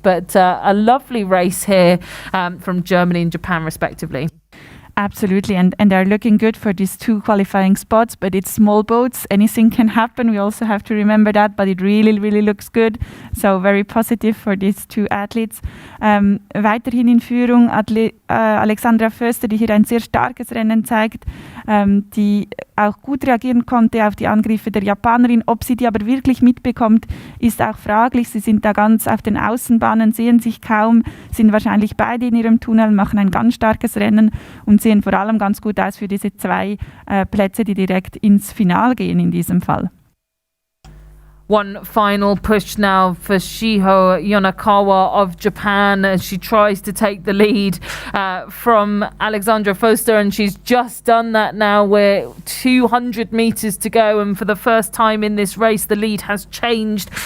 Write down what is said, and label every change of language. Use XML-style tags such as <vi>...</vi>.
<en>But a lovely race here from Germany and Japan, respectively. Absolutely, and they're looking good for these 2 qualifying spots, but it's small boats. Anything can happen. We also have to remember that, but it really, really looks good. So very positive for these 2 athletes.</en> <de>Weiterhin in Führung Alexandra Foster, die hier ein sehr starkes Rennen zeigt, die auch gut reagieren konnte auf die Angriffe der Japanerin. Ob sie die aber wirklich mitbekommt, ist auch fraglich. Sie sind da ganz auf den Außenbahnen, sehen sich kaum, sind wahrscheinlich beide in ihrem Tunnel, machen ein ganz starkes Rennen und sehen vor allem ganz gut aus für diese 2 Plätze, die direkt ins Finale gehen in diesem Fall.</de> <en>One final push now for Shiho Yonakawa of Japan as she tries to take the lead from Alexandra Foster, and she's just done that now. We're 200 metres to go, and for the first time in this race the lead has changed.</en>